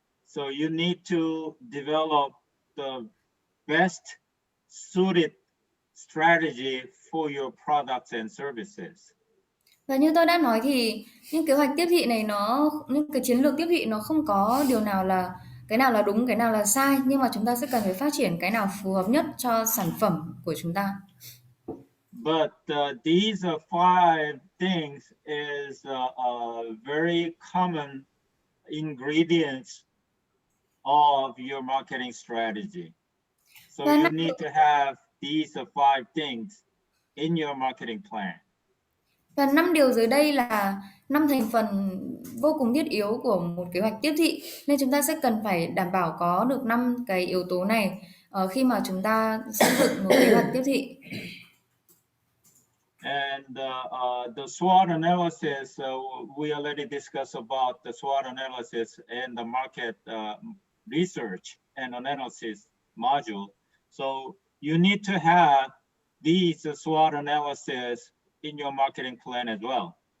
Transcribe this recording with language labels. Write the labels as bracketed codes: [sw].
[en] So you need to develop the best suited strategy for your products and services. [vi] Và như tôi đã nói thì những kế hoạch tiếp thị này những cái chiến lược tiếp thị nó không có cái nào là đúng, cái nào là sai, nhưng mà chúng ta sẽ cần phải phát triển cái nào phù hợp nhất cho sản phẩm của chúng ta. [en] But these five things is very common ingredients of your marketing strategy. So you need to have these five things in your marketing plan. [vi] Và 5 điều dưới đây là 5 thành phần vô cùng thiết yếu của một kế hoạch tiếp thị, nên chúng ta sẽ cần phải đảm bảo có được 5 cái yếu tố này khi mà chúng ta xây dựng một kế hoạch tiếp thị. [en] And the SWOT analysis, we already discussed about the SWOT analysis and the market research and analysis module. So you need to have these SWOT analysis in your marketing plan as well.